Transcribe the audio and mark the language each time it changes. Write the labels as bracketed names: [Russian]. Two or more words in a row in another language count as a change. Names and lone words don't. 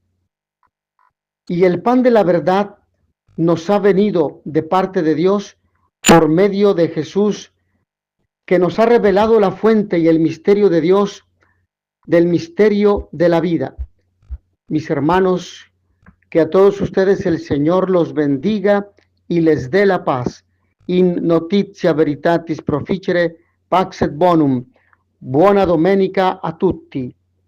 [Spanish] Y el pan de la verdad nos ha venido de parte de Dios por medio de Jesús, que nos ha revelado la fuente y el misterio de Dios, del misterio de la vida. Mis hermanos, que a todos ustedes el Señor los bendiga y les dé la paz. [Latin] In notitia veritatis proficere, pax et bonum. [Italian] Buona domenica a tutti.